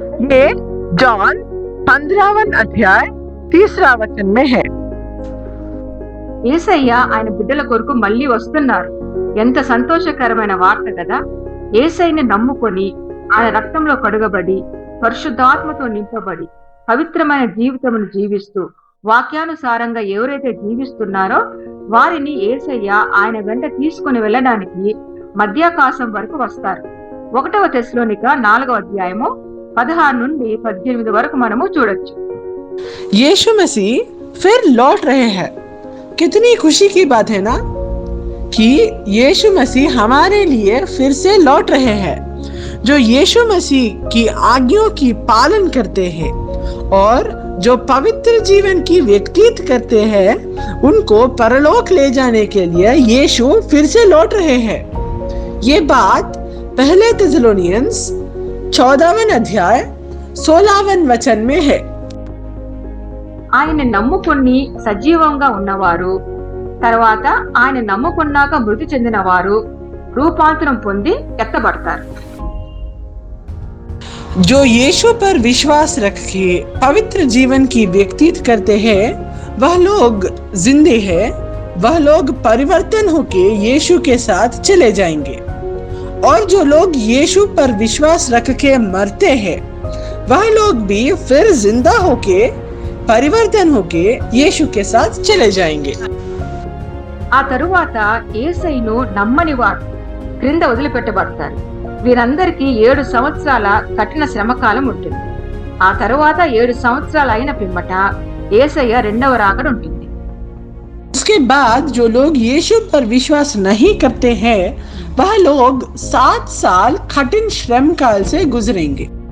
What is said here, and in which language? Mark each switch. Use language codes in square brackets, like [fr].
[hi] ये जॉन 15वां अध्याय 3 वचन में है। [te] యేసయ్య ఆయన బిడ్డల కొరకు మళ్ళీ వస్తున్నారు. ఎంత సంతోషకరమైన వార్త కదా. యేసయ్యని నమ్ముకొని ఆయన రక్తంలో కడుగబడి పరిశుద్ధాత్మతో నింపబడి పవిత్రమైన జీవితమును జీవిస్తూ వాక్యానుసారంగా ఎవరైతే జీవిస్తున్నారో వారిని యేసయ్య ఆయన వెంట తీసుకుని వెళ్ళడానికి మధ్యాకాశం వరకు వస్తారు. 1వ తెస్సలోనిక 4వ అధ్యాయము 16 నుండి 18 వరకు మనము చూడొచ్చు. [hi] यीशु मसीह फिर लौट रहे हैं। कितनी खुशी की बात है ना कि यीशु मसीह हमारे लिए फिर से लौट रहे हैं। जो यीशु मसीह की आज्ञाओं की पालन करते हैं और जो पवित्र जीवन की व्यतीत करते हैं उनको परलोक ले जाने के लिए यीशु फिर से लौट रहे हैं। ये बात पहले थिस्सलुनीयंस 14वां अध्याय 16वां वचन में है। [te] ఆయన నమ్ముకొని సజీవంగా ఉన్నవారు, తర్వాత ఆయన నమ్ముకున్నాక మృతి చెందిన వారు రూపాంతరం పొంది ఎత్తబడతారు. [hi] जो यीशु पर विश्वास रख के पवित्र जीवन की व्यतीत करते हैं वह लोग जिंदे हैं, वह लोग परिवर्तन होके यीशु के साथ चले जाएंगे। और जो लोग यीशु पर विश्वास रख के मरते हैं वह लोग भी फिर जिंदा होके परिवर्तन होके यीशु के साथ चले जाएंगे। [te] ఆ తరువాత యేసయ్యను నమ్మని వారు క్రింద వదిలిపెట్టబడతారు. వీరందరికీ 7 సంవత్సరాల కఠిన శ్రమకాలం ఉంటుంది. ఆ తరువాత 7 సంవత్సరాలు అయిన పిమ్మట యేసయ్య రెండవ రాకడ ఉంటుంది. [hi] उसके बाद जो लोग यीशु पर विश्वास नहीं करते हैं वह लोग 7 साल कठिन श्रम काल से गुजरेंगे।